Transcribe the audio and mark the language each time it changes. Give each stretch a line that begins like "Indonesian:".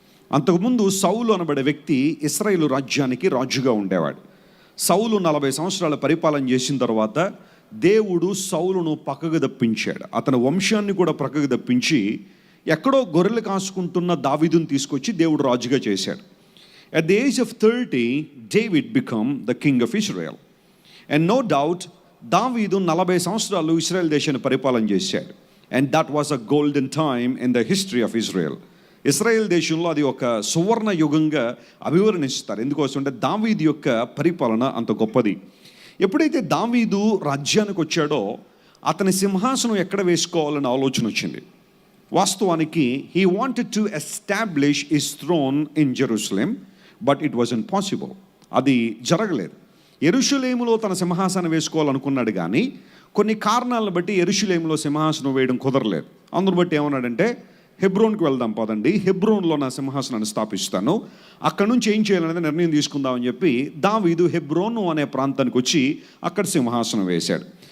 Telugu: అంతకుముందు సౌలు అనబడే వ్యక్తి ఇశ్రాయేలు రాజ్యానికి రాజుగా ఉండేవాడు. సౌలు 40 సంవత్సరాల పరిపాలన చేసిన తర్వాత దేవుడు సౌలును పక్కకు తప్పించాడు. అతని వంశాన్ని కూడా పక్కకు తప్పించి ఎక్కడో గొర్రెలు కాసుకుంటున్న దావీదుని తీసుకొచ్చి దేవుడు రాజుగా చేశాడు.
English: At the age of 30, David became the king of Israel. And no doubt,
Telugu: దావీదు 40 సంవత్సరాలు ఇశ్రాయేల్ దేశాన్ని పరిపాలన చేశాడు.
English: And that was a golden time in the history of Israel.
Telugu: Israel దేశంలో అది ఒక సువర్ణ యుగంగా అభివర్ణిస్తారు. ఎందుకోసం అంటే దావీదు యొక్క పరిపాలన అంత గొప్పది. ఎప్పుడైతే దావీదు రాజ్యానికి వచ్చాడో అతని సింహాసనం ఎక్కడ వేసుకోవాలని ఆలోచన వచ్చింది. వాస్తవానికి
English: he wanted to establish his throne in Jerusalem, but it wasn't possible.
Telugu: అది జరగలేదు. యెరూషలేములో తన సింహాసనం వేసుకోవాలనుకున్నాడు, కానీ కొన్ని కారణాలను బట్టి యెరూషలేములో సింహాసనం వేయడం కుదరలేదు. అందును బట్టి ఏమన్నాడంటే, హెబ్రోన్కి వెళ్దాం పదండి, హెబ్రోన్లో నా సింహాసనాన్ని స్థాపిస్తాను, అక్కడ నుంచి ఏం చేయాలనేది నిర్ణయం తీసుకుందామని చెప్పి దావీదు హెబ్రోను అనే ప్రాంతానికి వచ్చి అక్కడ సింహాసనం వేశాడు.